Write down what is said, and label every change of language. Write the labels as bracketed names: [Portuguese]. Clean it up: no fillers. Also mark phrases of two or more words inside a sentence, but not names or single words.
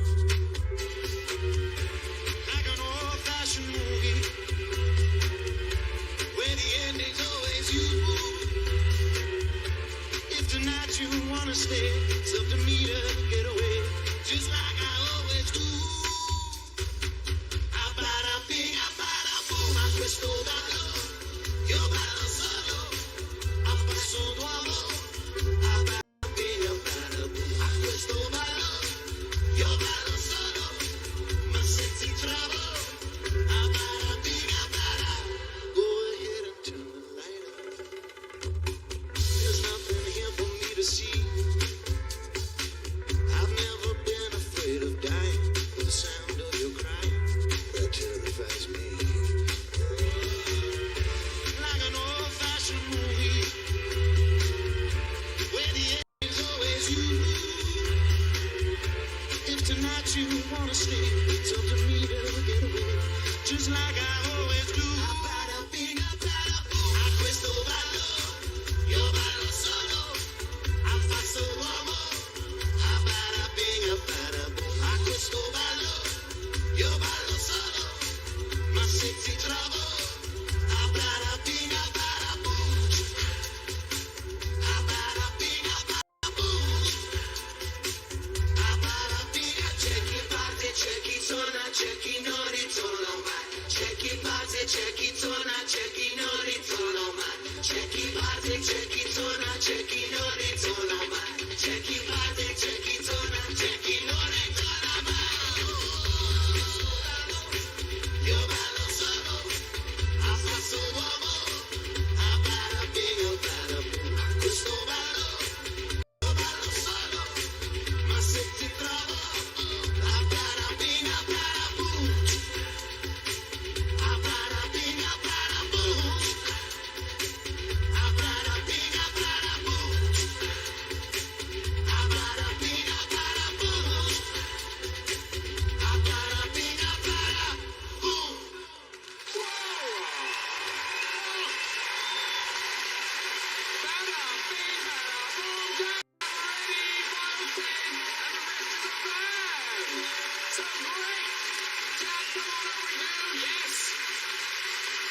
[English] Like an old-fashioned movie, where the ending's always you. If tonight you wanna stay, it's up to me to get away. Just like I always do. Bada bing, bada boom, [Italian] a questo ballo. Io ballo solo, a passo d'uomo. [English] Bada bing, bada boom, [Italian] a questo ballo. Io ballo solo, ma se ti trovo. [English] Bada bing, bada. Go ahead and turn the light on. There's nothing here for me to see. I've never been afraid of dying with the sound of your crying that terrifies me. Like an old-fashioned movie where the ending's always you. If tonight you wanna stay, it's up to me to get away, just like I always do. Bada bing, bada boom, [Italian] a questo ballo, io ballo solo, a passo d'uomo. [English] Bada bing, bada boom, [Italian] a questo ballo, io ballo solo, ma se ti trovo. [English] Bada bing, bada boom, bada bing, bada boom, bada bing. [Italian] C'è chi parte, c'è chi torna, c'è chi non ritorna mai. C'è chi parte, c'è chi torna, c'è chi non ritorna mai. C'è chi parte, c'è chi torna, c'è chi non ritorna mai. C'è chi parte, c'è chi torna, c'è chi non ritorna mai. Io ballo solo, a passo d'uomo. [English] Bada bing, bada boom, [Italian] a questo ballo. Io ballo solo, ma se ti trovo. [English] Bada bing, bada boom. Bada bing, bada boom. Bada bing, bada boom. Bada bing, bada boom. Bada bing, bada boom. So great! Jack, come on over here. Yes! Oh!